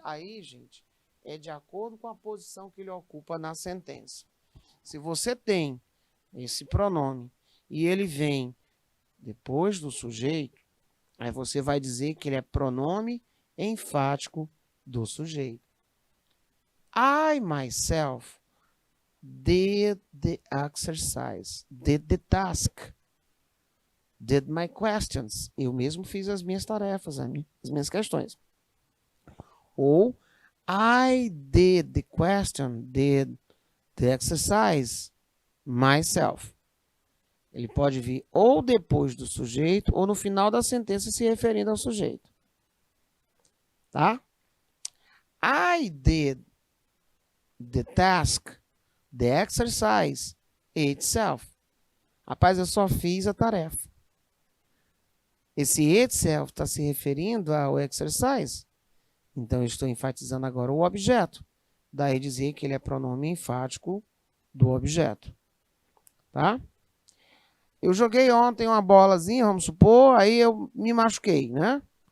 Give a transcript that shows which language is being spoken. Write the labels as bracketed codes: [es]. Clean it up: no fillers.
[pt] Aí, gente, é de acordo com a posição que ele ocupa na sentença. Se você tem esse pronome e ele vem depois do sujeito, aí você vai dizer que ele é pronome enfático do sujeito. [en] I, myself, did the exercise, did the task, did my questions. [pt] Eu mesmo fiz as minhas tarefas, as minhas questões. [en] Ou I did the question, did the exercise myself. [pt] Ele pode vir ou depois do sujeito ou no final da sentença se referindo ao sujeito. Tá? [en] I did the task, the exercise itself. [pt] Rapaz, eu só fiz a tarefa. Esse itself está se referindo ao exercise. Então, eu estou enfatizando agora o objeto. Daí dizer que ele é pronome enfático do objeto. Tá? Eu joguei ontem uma bolazinha, vamos supor, aí eu me machuquei, né?